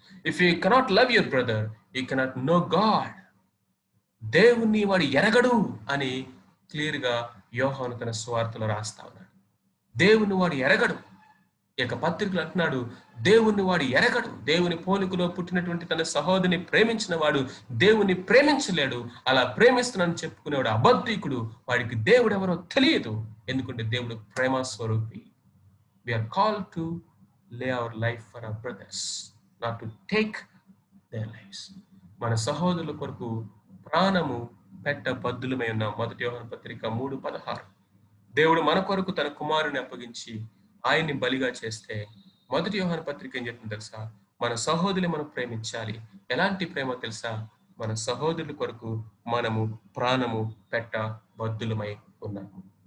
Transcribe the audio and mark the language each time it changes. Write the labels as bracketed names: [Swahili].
[English] If you cannot love your brother, you cannot know God. [Telugu] దేవుణ్ణి వాడు ఎరగడు అని clear గా యోహాను తన సువార్తలో రాస్తా ఉన్నాడు. దేవుని వాడు ఎరగడు. ఈ యొక్క పత్రికలు అంటున్నాడు, దేవుని వాడు ఎరగడు. దేవుని పోలికలో పుట్టినటువంటి తన సహోదరిని ప్రేమించిన వాడు దేవుని ప్రేమించలేడు. అలా ప్రేమిస్తున్నానని చెప్పుకునేవాడు అబద్ధికుడు. వాడికి దేవుడు ఎవరో తెలియదు. ఎందుకంటే దేవుడు ప్రేమ స్వరూపి. [English] We are called to lay our life for our brothers, not to take their lives. [Telugu] మన సహోదరుల కొరకు ప్రాణము పెట్ట బద్దులమై ఉన్నాం. 1 యోహాను పత్రిక 3:16. దేవుడు మన కొరకు తన కుమారుని అప్పగించి ఆయన్ని బలిగా చేస్తే 1 యోహాను పత్రిక ఏం చెప్తుంది తెలుసా? మన సహోదరులు మనం ప్రేమించాలి. ఎలాంటి ప్రేమ తెలుసా? మన సహోదరుల కొరకు మనము ప్రాణము పెట్ట బద్దులమై ఉన్నాము.